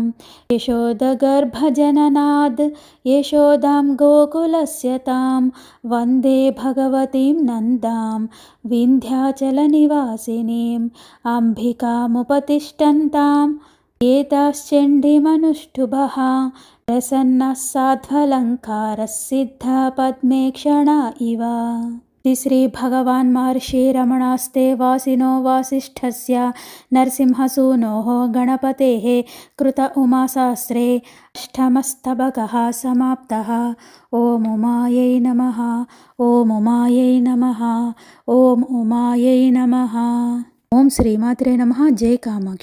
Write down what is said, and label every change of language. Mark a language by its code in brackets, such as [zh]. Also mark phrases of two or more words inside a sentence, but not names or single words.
[sa] యశోదగర్భజననాద్ యశోదాం గోకులస్య తాం వందే భగవतीं నందాం వింధ్యాచలనివాసినీం. అంబికాముపతిష్టంతాం ఏతాశ్చండీమనుష్ఠుభః ప్రసన్నः సాధ్వలంకారः సిద్ధా పద్మే క్షణా ఇవ. श्रीभगवान् महर्षिरमणास्ते वासिनो वासिष्ठस्य नरसिंहसूनोः गणपतेः कृत उमासहस्रे अष्टमस्तबकः समाप्तः। ॐ उमायै नमः। ॐ उमायै नमः। ॐ उमायै नमः। ఓం శ్రీమాత్రే నమః. [te] జై కామాక్షి.